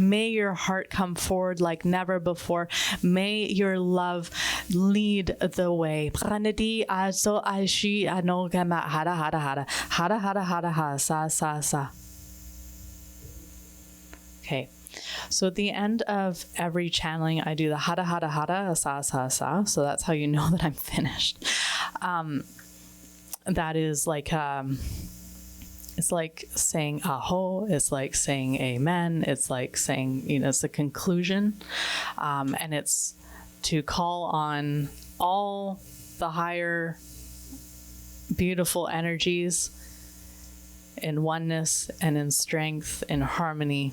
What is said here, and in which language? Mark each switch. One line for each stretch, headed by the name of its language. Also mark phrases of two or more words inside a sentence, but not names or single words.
English: May your heart come forward like never before. May your love lead the way. Okay. So at the end of every channeling, I do the hara hara hara sa sa sa. So that's how you know that I'm finished. That is like it's like saying aho. It's like saying amen. It's like saying, it's the conclusion, and it's to call on all the higher, beautiful energies in oneness and in strength, in harmony.